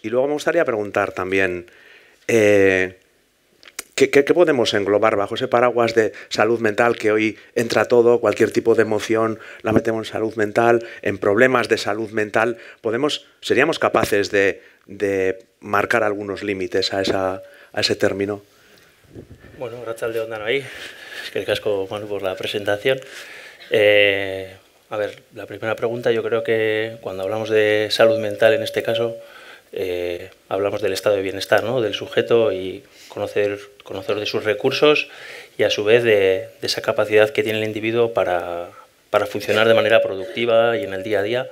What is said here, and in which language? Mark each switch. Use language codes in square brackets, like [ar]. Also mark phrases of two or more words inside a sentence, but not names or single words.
[es] Y luego me gustaría preguntar también, ¿qué podemos englobar bajo ese paraguas de salud mental, que hoy entra todo, cualquier tipo de emoción la metemos en salud mental, en problemas de salud mental? ¿Seríamos capaces de marcar algunos límites a ese término? [eu] Bueno, arratsaldeon danoi. Eskerrik asko, Manu, [es] por la presentación. A ver, la primera pregunta, yo creo que cuando hablamos de salud mental en este caso, hablamos del estado de bienestar, ¿no?, del sujeto, y conocer de sus recursos y a su vez de esa capacidad que tiene el individuo para funcionar de manera productiva y en el día a día.